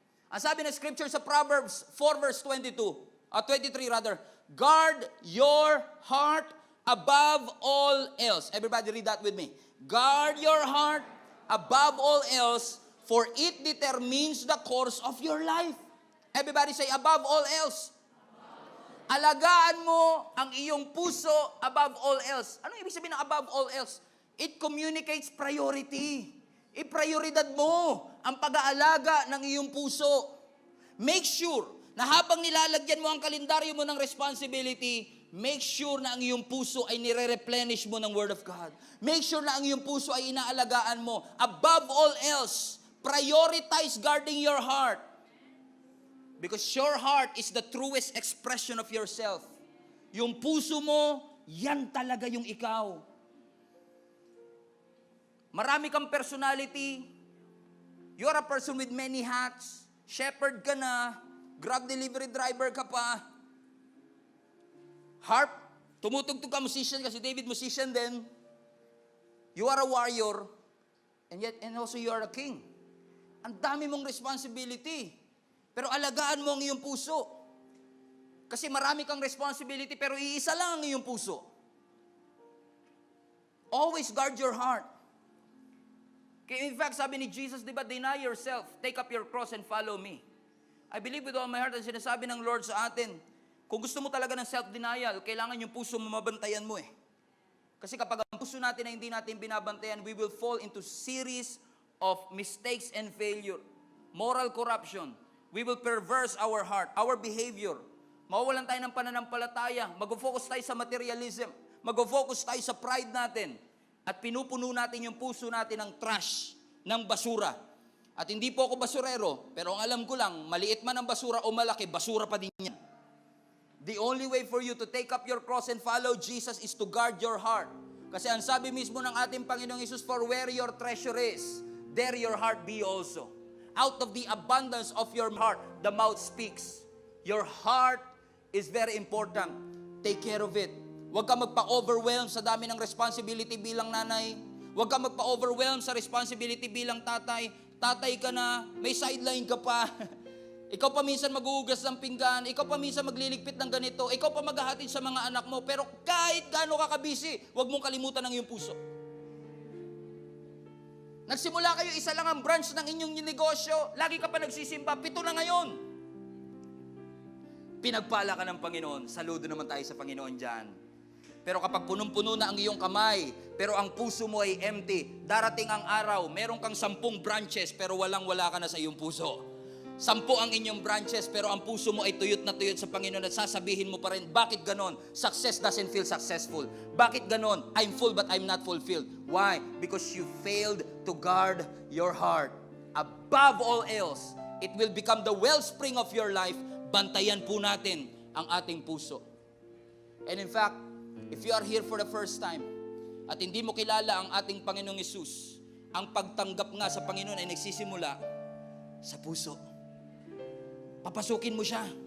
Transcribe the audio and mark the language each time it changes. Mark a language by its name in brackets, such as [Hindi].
[Filipino] Ang sabi ng [English] scripture sa Proverbs 4 verse 23 rather, "Guard your heart above all else." Everybody read that with me. Guard your heart above all else, for it determines the course of your life. Everybody say, above all else. [Filipino] Alagaan mo ang iyong puso [English] above all else. [Filipino] Ano ibig sabihin ng above all else? [English] It communicates priority. [Filipino] Iprioridad mo ang pag-aalaga ng iyong puso. Make sure na habang nilalagyan mo ang kalendaryo mo ng responsibility, make sure na ang iyong puso ay nire-replenish mo ng Word of God. Make sure na ang iyong puso ay inaalagaan mo. [English] Above all else, prioritize guarding your heart. Because your heart is the truest expression of yourself. [Filipino] Yung puso mo, yan talaga yung ikaw. Marami kang personality. [English] You're a person with many hats. [Filipino] Shepherd ka na. Grab delivery driver ka pa. Harp, tumutugtog ka, musician ka. Si David, musician din. [English] You are a warrior. And also you are a king. [Filipino] Ang dami mong responsibility. Pero alagaan mo ang iyong puso. Kasi marami kang responsibility pero iisa lang ang iyong puso. [English] Always guard your heart. [Filipino] Kaya in fact, sabi ni Jesus, di ba, [English] deny yourself, take up your cross and follow me. I believe with all my heart [Filipino] ang sinasabi ng Lord sa atin, kung gusto mo talaga ng self-denial, kailangan yung puso mo mabantayan mo eh. Kasi kapag ang puso natin na hindi natin binabantayan, [English] we will fall into series of mistakes and failure. Moral corruption. We will perverse our heart, our behavior. [Filipino] Mawawalan tayo ng pananampalataya. Mag-focus tayo sa materialism. Mag-focus tayo sa pride natin. At pinupuno natin yung puso natin ng trash, ng basura. At hindi po ako basurero, pero ang alam ko lang, maliit man ang basura o malaki, basura pa din yan. [English] The only way for you to take up your cross and follow Jesus is to guard your heart. [Filipino] Kasi ang sabi mismo ng ating Panginoong Hesus, [English] "For where your treasure is, there your heart be also." Out of the abundance of your heart, the mouth speaks. Your heart is very important. Take care of it. [Filipino] Huwag ka magpa-overwhelm sa dami ng responsibility bilang nanay. Huwag ka magpa-overwhelm sa responsibility bilang tatay. Tatay ka na, may sideline ka pa. Ikaw pa minsan maghuhugas ng pinggan. Ikaw pa minsan magliligpit ng ganito. Ikaw pa maghahatid sa mga anak mo. Pero kahit gaano ka kabisi, huwag mong kalimutan ang iyong puso. Nagsimula kayo, isa lang ang branch ng inyong negosyo. Lagi ka pa nagsisimba, 7 na ngayon. Pinagpala ka ng Panginoon. Saludo naman tayo sa Panginoon dyan. Pero kapag punong-puno na ang iyong kamay, pero ang puso mo ay empty, darating ang araw, meron kang 10 branches, pero walang-wala ka na sa iyong puso. 10 ang inyong branches, pero ang puso mo ay tuyot na tuyot sa Panginoon at sasabihin mo pa rin, bakit ganon? [English] Success doesn't feel successful. [Filipino] Bakit ganon? [English] I'm full but I'm not fulfilled. Why? Because you failed to guard your heart. Above all else, it will become the wellspring of your life. [Filipino] Bantayan po natin ang ating puso. [English] And in fact, if you are here for the first time [Filipino] at hindi mo kilala ang ating Panginoong Hesus, ang pagtanggap nga sa Panginoon ay nagsisimula sa puso. Papasukin mo siya.